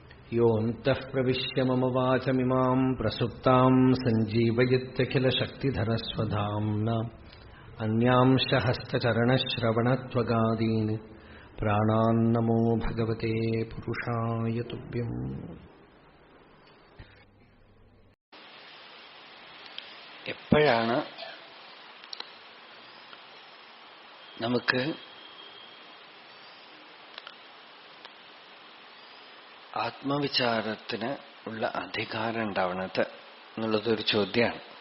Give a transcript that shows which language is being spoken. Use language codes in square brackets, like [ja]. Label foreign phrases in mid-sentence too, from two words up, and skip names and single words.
[sa] योऽन्तः प्रविश्य मम वाचमिमां प्रसुप्तां सञ्जीवयत्यखिलशक्तिधरस्वधाम्ना अन्यांश हस्तचरणश्रवणत्वगादीन् प्राणान्नमो भगवते पुरुषाय तुभ्यम्. [ml] എപ്പോഴാണ് നമുക്ക് ആത്മവിചാരത്തിന് ഉള്ള അധികാരം ഉണ്ടാവണത് എന്നുള്ളതൊരു ചോദ്യമാണ്.